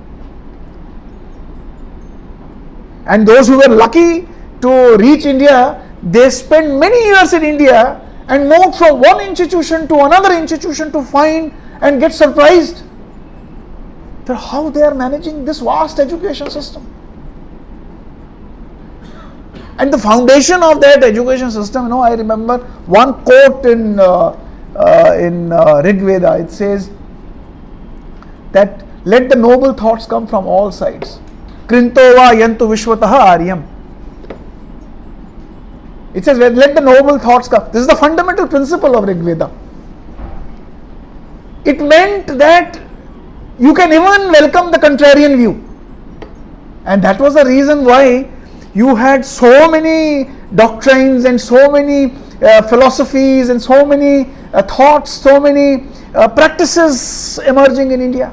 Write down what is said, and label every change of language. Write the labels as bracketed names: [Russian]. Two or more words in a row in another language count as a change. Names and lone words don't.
[English] And those who were lucky to reach India, they spent many years in India and moved from one institution to another institution to find and get surprised that how they are managing this vast education system. And the foundation of that education system, I remember one quote in Rig Veda. It says that let the noble thoughts come from all sides. [Sanskrit] Krintova yantu vishwataha aryam. [English] It says let the noble thoughts come. This is the fundamental principle of Rig Veda. It meant that you can even welcome the contrarian view. And that was the reason why you had so many doctrines and so many philosophies and so many thoughts, so many practices emerging in India.